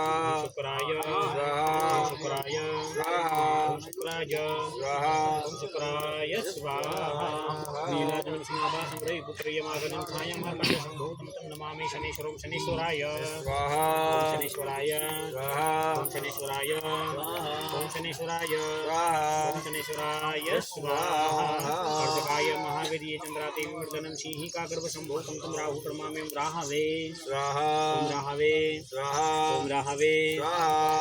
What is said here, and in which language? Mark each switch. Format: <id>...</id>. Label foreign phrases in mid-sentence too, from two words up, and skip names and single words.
<sa>ओम शुक्राय स्वाहा ओम शुक्राय स्वाहा ओम शुक्राय स्वाहा ओम शुक्राय स्वाहा नीलाजनं स्नाभासं रविपुत्र्यमागनं छायामार्कण्डसम्भूतं तं नमामि शनीश्वरं शनीश्वराय स्वाहा ओम शनीश्वराय स्वाहा ओम शनेश्वराय ओम शनेश्वराय સ્વાહા ओम शनेश्वराय स्वाहा अर्धकाय महावीर्य चंद्राते विमर्दनम सिंहिका गर्भ संभोतम तम राहु प्रमामेम राहवे સ્વાહા ओम राहवे સ્વાહા ओम राहवे સ્વાહા</sa>